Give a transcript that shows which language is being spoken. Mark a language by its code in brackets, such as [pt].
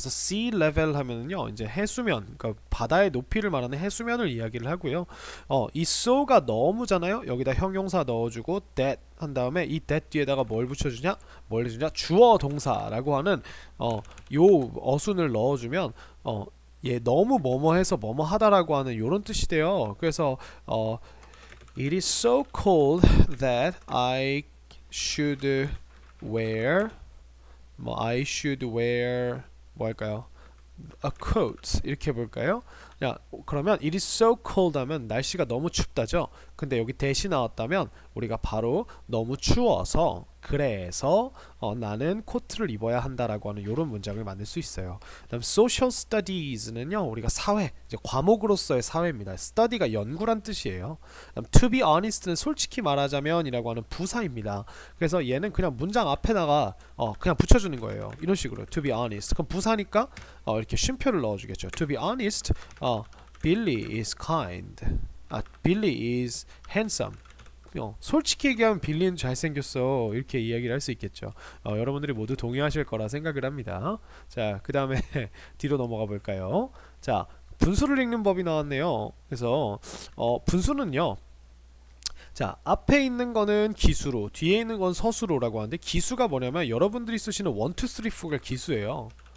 [ko] 그래서 sea level 하면은요 이제 해수면 그러니까 바다의 높이를 말하는 해수면을 이야기를 하고요. 이 so가 너무잖아요. 여기다 형용사 넣어주고 that 한 다음에 이 that 뒤에다가 뭘 붙여주냐? 뭘 해주냐? 주어 동사라고 하는 요 어순을 넣어주면 얘 너무 뭐뭐해서 뭐뭐하다라고 하는 요런 뜻이 돼요. 그래서 [en] it is so cold that I should wear I should wear [ko] 뭐 할까요? a coat 이렇게 해볼까요? 그러면 [en] it is so cold [ko] 하면 날씨가 너무 춥다죠. 근데 여기 대시 나왔다면 우리가 바로 너무 추워서 그래서 나는 코트를 입어야 한다라고 하는 이런 문장을 만들 수 있어요. 그다음 social studies는요 우리가 사회 이제 과목으로서의 사회입니다. study가 연구란 뜻이에요. 그다음 [en] to be honest [ko] 는 솔직히 말하자면이라고 하는 부사입니다. 그래서 얘는 그냥 문장 앞에다가 그냥 붙여주는 거예요. 이런 식으로 [en] to be honest. [ko] 그럼 부사니까 이렇게 쉼표를 넣어주겠죠. [en] to be honest, Billy is kind. Billy is handsome. [ko] 솔직히 얘기하면 빌리는 잘생겼어 이렇게 이야기를 할 수 있겠죠. 여러분들이 모두 동의하실 거라 생각을 합니다. 자, 그 다음에 뒤로 넘어가 볼까요? 자, 분수를 읽는 법이 나왔네요. 그래서 분수는요 자, 앞에 있는 거는 기수로 뒤에 있는 건 서수로라고 하는데 기수가 뭐냐면 여러분들이 쓰시는 1, 2, 3, 4가 기수예요.